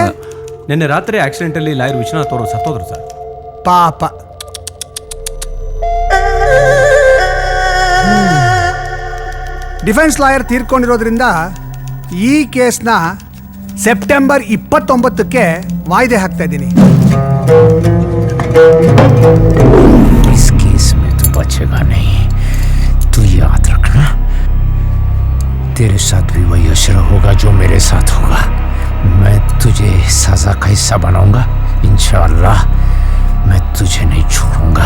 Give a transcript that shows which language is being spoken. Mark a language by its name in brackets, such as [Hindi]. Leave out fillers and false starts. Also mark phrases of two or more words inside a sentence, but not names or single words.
[Kannada] ನಿನ್ನೆ ರಾತ್ರಿ ಆಕ್ಸಿಡೆಂಟ್ ಅಲ್ಲಿ ಲಾಯರ್ ವಿಶ್ವನಾಥ್ ಅವರು ಸತ್ತೋದ್ರು ಸರ್. ಪಾಪ. [English] defense lawyer [Kannada] ತೀರ್ಕೊಂಡಿರೋದ್ರಿಂದ ಈ ಕೇಸ್ನ ಸೆಪ್ಟೆಂಬರ್ 29ಕ್ಕೆ ವಾಯ್ದೆ ಹಾಕ್ತಾ ಇದ್ದೀನಿ. [Hindi] इस केस में तू बचेगा नहीं, तू याद रखना. तेरे साथ भी वही असर होगा जो मेरे साथ होगा. मैं तुझे सजा का हिस्सा बनाऊंगा. [Arabic] إن شاء الله [Hindi] मैं तुझे नहीं छोड़ूंगा.